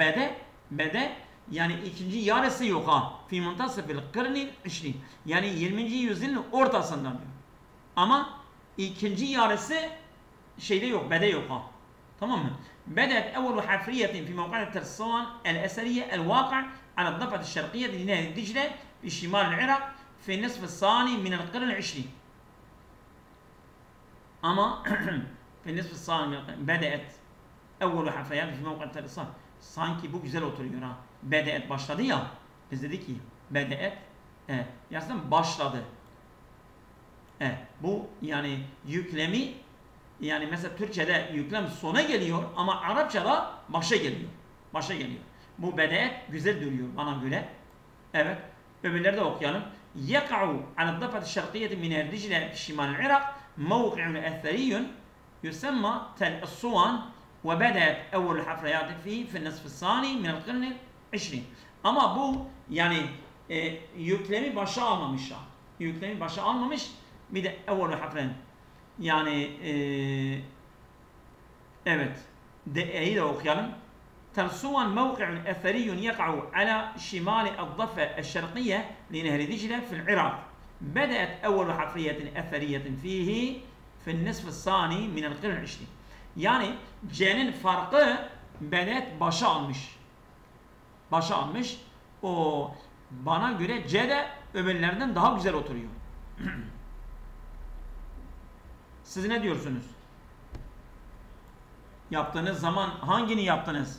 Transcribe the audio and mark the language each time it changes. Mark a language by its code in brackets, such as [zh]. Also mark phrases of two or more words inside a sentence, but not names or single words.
[tr] Bede yani ikinci yarısı yok ha. [ar] في منتصف القرن 20. Yani 20. [tr] yüzyılın ortasından diyor. Ama ikinci yarısı şeyde yok, bede yok ha. Tamam mı? [ar] بدأت أول حفريات في موقع ترسان الأثرية الواقع على الضفة الشرقية لنهر دجلة في شمال العراق في النصف الثاني من القرن العشرين. أما في النصف الثاني من القرن بدأت أول حفريات في موقع Tersan. [tr] Sanki bu güzel oturuyor ha. Bede'et başladı ya. Biz dedik ki bede'et yazdım başladı. Bu yani yüklemi yani mesela Türkçe'de yüklem sona geliyor ama Arapçada başa geliyor. Bu bede'et güzel duruyor bana göre. Evet. Öbürleri de okuyalım. [ar] يقع على الضفة الشرقية من دجلة في شمال العراق موقع أثري يسمى تل الصوان وبدأت أول الحفريات فيه في النصف الثاني من القرن العشرين. [tr] Ama bu yani yüklemi başa almamış. Bir de [ar] أول حفراً [tr] yani evet D'yi de okuyalım. [ar] ترسوان موقع أثري يقع على شمال الضفة الشرقية لنهر دجلة في العراق. بدأت أول حفرية أثرية فيه في النصف الثاني من القرن العشرين. [tr] Yani C'nin farkı bedet başa almış. O bana göre C de öbürlerden daha güzel oturuyor. Siz ne diyorsunuz? Yaptığınız zaman hangini yaptınız?